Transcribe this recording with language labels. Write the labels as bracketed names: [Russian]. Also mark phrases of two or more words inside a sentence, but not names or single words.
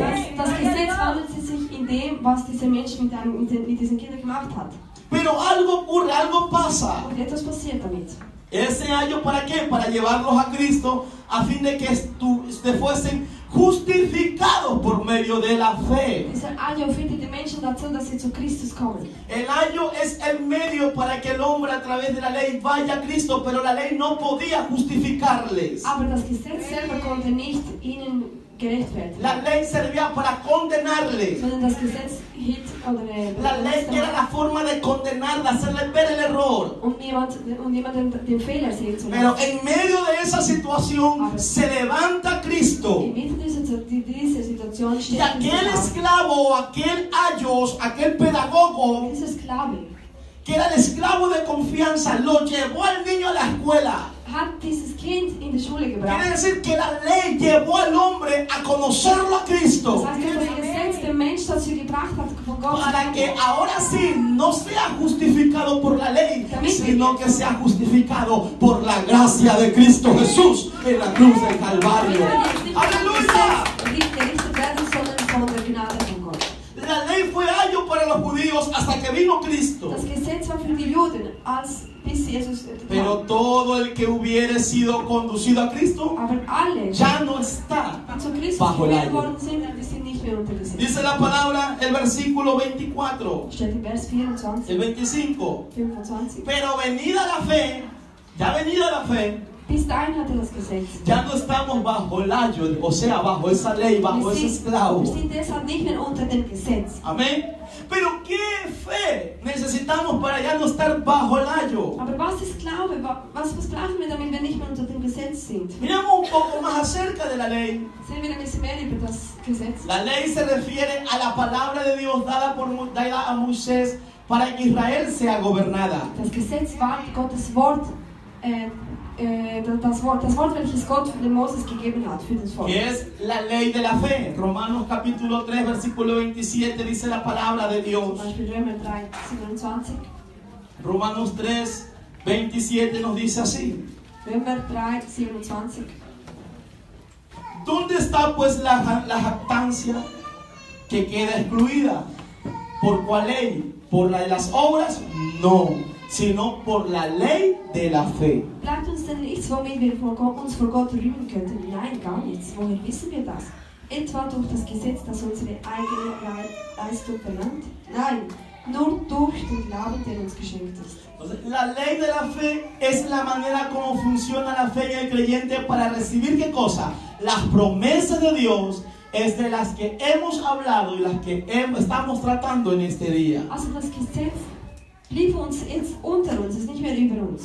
[German] Das Gesetz wandelte sich in dem, was dieser Mensch mit diesen Kindern gemacht hat. [Spanish] Pero algo ocurre, algo pasa. [German] Und etwas passiert damit. [Spanish] Ese año, ¿para qué? Para llevarlos a Cristo a fin de que fuesen justificados por medio de la fe. [German] Dieser Ajo führte die Menschen dazu, dass sie zu Christus kommen. [Spanish] El año es el medio para que el hombre a través de la ley vaya a Cristo, pero la ley no podía justificarles. [German] Aber das Gesetz selber konnte nicht ihnen gerecht werden. [Spanish] La ley servía para condenarles. [German] Sondern das Gesetz hielt [Spanish] La ley era la forma de condenar, de hacerle ver el error. [German] jemanden den Fehler sehen zu [Spanish] Pero [German] lassen. [Spanish] en medio de esa situación se levanta Cristo. [German] Inmitten dieser Situation [Spanish] Y [German] steht [Spanish] aquel esclavo, aquel ayos, aquel pedagogo, [German] dieser Sklave [Spanish] que era el esclavo de confianza, lo llevó al niño a la escuela. [German] hat dieses Kind in die Schule [Spanish] Quiere [German] gebracht. [Spanish] decir que la ley llevó al hombre a conocerlo a Cristo. [German] Das heißt, dass das Gesetz den Mensch dazu gebracht hat, von Gott zu [Spanish] Para que [German] lernen. [Spanish] ahora sí no sea justificado por la ley, sino que sea justificado por la gracia de Cristo Jesús en la cruz del Calvario. ¡Aleluya! [German] Nicht gerichtet werden, sondern von der Gnade von Gott. [Spanish] La ley fue ayo para los judíos hasta que vino Cristo. [German] Das Gesetz war für die Juden, bis Jesus [Spanish] Pero todo el que hubiere sido conducido a Cristo [German] aber alle, [Spanish] ya no está [German] die zu Christus [Spanish] bajo el [German] geführt [Spanish] ayo. [German] worden sind, die sind nicht mehr unter Gesetz. [Spanish] Dice la palabra, el versículo 24, [German] Steht in Vers 24, [Spanish] el 25. [German] 25. [Spanish] Pero venida la fe, ya venida la fe, [German] Bis dahin hatte das Gesetz. [Spanish] ya no estamos bajo el ayo, o sea, bajo esa ley, bajo ese esclavo. [German] Wir sind deshalb nicht mehr unter dem Gesetz. [Spanish] Amén. Pero ¿qué fe necesitamos para ya no estar bajo el ayo? [German] Aber was ist Glaube? Was brauchen wir, damit wir nicht mehr unter dem Gesetz sind? [Spanish] Miremos un poco más acerca de la ley. [German] Sehen wir ein bisschen mehr über das Gesetz. [Spanish] La ley se refiere a la palabra de Dios dada a Moisés para que Israel sea gobernada. [German] Das Gesetz war Gottes Wort, das Wort, welches Gott dem Moses gegeben hat für das Volk. [Spanish] Que es la ley de la fe. Romanos capítulo 3 versículo 27 dice la palabra de Dios. [German] Zum Beispiel Römer 3, 27. [Spanish] Romanos 3, 27 nos dice así. [German] Römer 3, 27. [Spanish] ¿Dónde está pues la jactancia que queda excluida? ¿Por cuál ley? ¿Por la de las obras? No, sino por la ley de la fe. [German] Bleibt uns denn nichts, womit wir uns vor Gott rühmen könnten? Nein, gar nichts. Woher wissen wir das? Etwa durch das Gesetz, das unsere eigene Leistung verlangt? Nein, nur durch den Glauben, der uns geschenkt ist. [Spanish] La ley de la fe es la manera como funciona la fe en el creyente para recibir ¿qué cosa? Las promesas de Dios es de las que hemos hablado y las que estamos tratando en este día. [German] Also das Gesetz blieb uns jetzt unter uns, ist nicht mehr über uns.